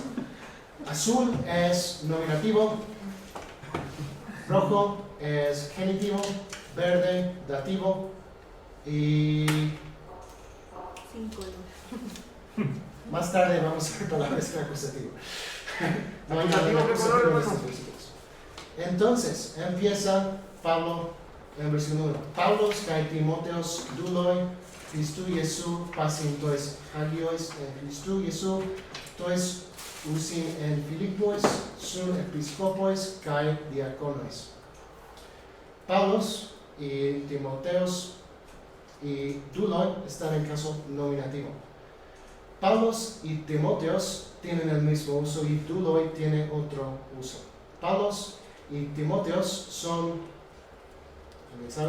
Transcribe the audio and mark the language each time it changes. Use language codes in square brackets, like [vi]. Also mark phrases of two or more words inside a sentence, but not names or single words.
[es] Azul es nominativo, rojo es genitivo, verde dativo y 5. más tarde vamos a ver palabras en acusativo. No hay nada en ¿Acusativo qué acusativo color, en hermano? estos versículos. Entonces, empieza Pablo en versículo 1. [el] Παῦλος καὶ Τιμόθεος δοῦλοι Χριστοῦ Ἰησοῦ πᾶσιν τοῖς ἁγίοις ἐν Χριστοῦ Ἰησοῦ τοῖς οὖσιν ἐν Φιλίπποις σὺν ἐπισκόποις καὶ διακόνοις. [es] Paulos y Timoteos y douloi están en caso nominativo. Paulos y Timoteos tienen el mismo uso y douloi tiene otro uso. Paulos y Timoteos son, ¿alguien sabe?